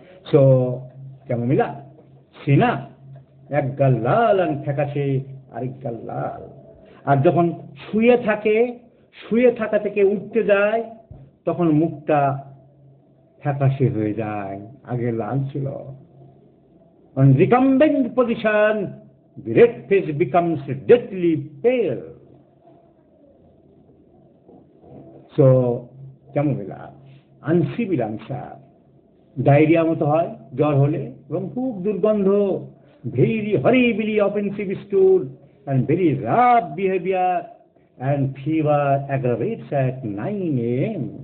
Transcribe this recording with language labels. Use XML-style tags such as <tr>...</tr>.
<bn>So, chamomilla, সিনা, এক গাল লাল আর ফ্যাকাশে, আরেক গাল লাল। আর যখন শুয়ে থাকে, শুয়ে থাকা থেকে উঠতে যায়, তখন মুখটা ফ্যাকাশে হয়ে যায়, আগে লাল ছিল।</bn> <en>On recumbent position, the red face becomes deathly pale. So, chamomilla, uncivil answer,</en> <bn>diarrhoea মতো হয় জ্বর হলে, এবং খুব দুর্গন্ধ,</bn> <en>Very horribly offensive stool and very rough behaviour, and fever aggravates at 9 AM।</en>